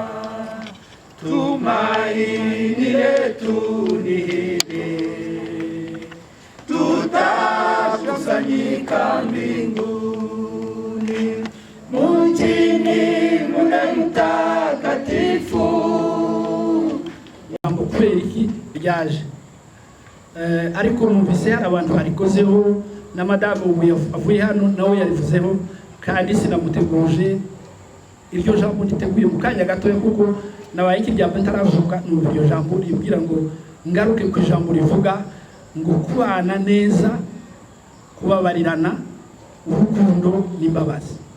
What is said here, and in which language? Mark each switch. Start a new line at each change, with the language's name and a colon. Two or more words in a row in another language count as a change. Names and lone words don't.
Swahili: Tumaini letu ni hili, tutakusanyika mbinguni mjini mule mtakatifu.
Kinyarwanda: Kubera iki ryaje ariko numvise hari abantu barikozeho na madamu avuye hano nawe yarivuzeho kandi sinamuteguje iryo jambo niteguye mu kanya gatoya kuko nabaye ikiryambo ntaravuga numva iryo jambo ribwira ngo ngaruke ku ijambo rivuga ngo kubana neza, kubabarirana, urukundo n'imbabazi.